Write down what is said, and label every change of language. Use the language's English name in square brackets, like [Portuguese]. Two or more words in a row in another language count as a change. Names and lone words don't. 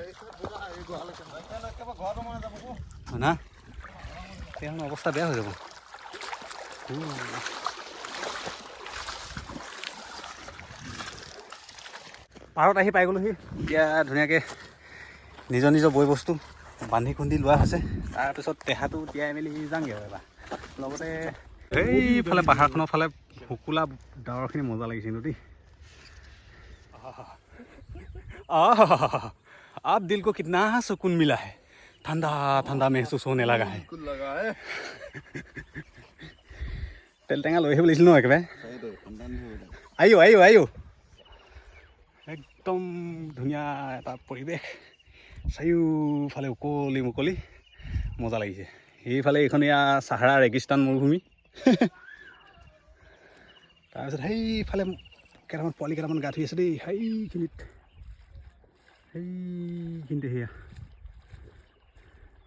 [Assamese] না সেইখন অৱস্থা বেয়া হৈ যাব পাৰত আহি পাই গ'লোহি এতিয়া ধুনীয়াকৈ নিজৰ বয় বস্তু বান্ধি খুন্দি লোৱা হৈছে তাৰপিছত দেহাটো তিয়াই মেলি যামগৈ আৰু এবাৰ লগতে এইফালে পাহাৰখনৰ ফালে শুকুলা ডাৱৰখিনি মজা লাগিছে কিন্তু দেই [Hindi] आप दिल को कितना सुकून मिला है ठंडा ठंडा महसूस होने लगा है [Assamese] তেল টেঙা লৈ আহিব লাগিছিল ন একেবাৰে আয়ো একদম ধুনীয়া এটা পৰিৱেশ চাৰিওফালে মুকলি মজা লাগিছে সেইফালে এইখন এয়া চাহাৰা ৰেগিস্তান মৰুভূমি তাৰপিছত সেইফালে কেইটামান পোৱালি কেইটামান গা ধুই আছে দেই সেইখিনিতে সেয়া